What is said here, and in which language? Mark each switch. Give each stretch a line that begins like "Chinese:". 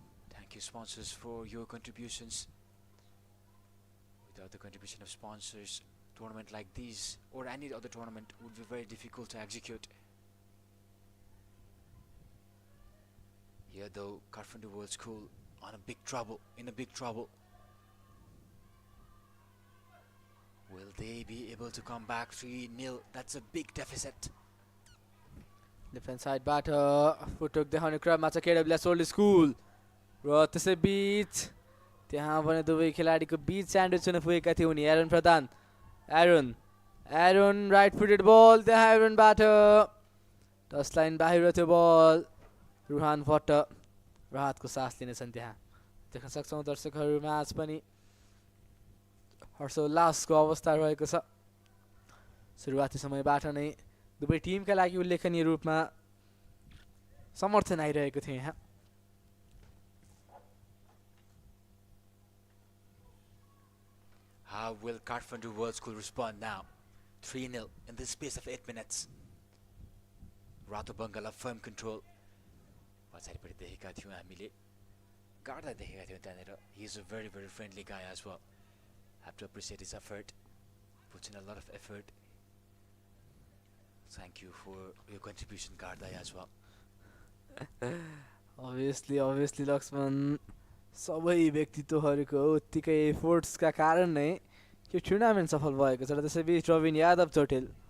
English: Thank you sponsors for your contributions. Without the contribution of sponsors, tournament like these or any other tournament would be very difficult to execute. Here though, Carpenter World School in a big trouble. Will they be able to come back 3-0? That's a big deficit.
Nepali: Defence साइडबाट footwork देखाउने क्रममा छ केडब्ल्युएस old school र त्यसैबीच त्यहाँ भने दुवै खेलाडीको बीच स्यान्डविच हुन पुगेका थिए उनी एरोन प्रधान एरोन राइट फुटेड बल त्यहाँ एरोनबाट टच लाइन बाहिर थियो बल रुहान भट्ट राहतको सास लिनेछन् त्यहाँ देख्न सक्छौँ दर्शकहरूमा आज पनि हर्षोल्लासको अवस्था रहेको छ सुरुवाती समयबाट नै दुवै टिमका लागि उल्लेखनीय रूपमा समर्थन आइरहेको थियो यहाँ
English: How will Kathmandu World School respond now? 3-0 in the space of 8 minutes. Rato Bangla firm control.
Nepali: पछाडिपट्टि देखेका थियौँ हामीले गाड्दा देखेका थियौँ त्यहाँनिर.
English: He is a very friendly guy as well. Have to appreciate his effort. Puts in a lot of effort. Thank you for your contribution, Gardai, as well. Obviously,
Nepali: Laxman सबै व्यक्तित्वहरूको उत्तिकै एफोर्ट्सका कारण नै यो टुर्नामेन्ट सफल भएको छ र त्यसैबीच रविन यादव चोटेल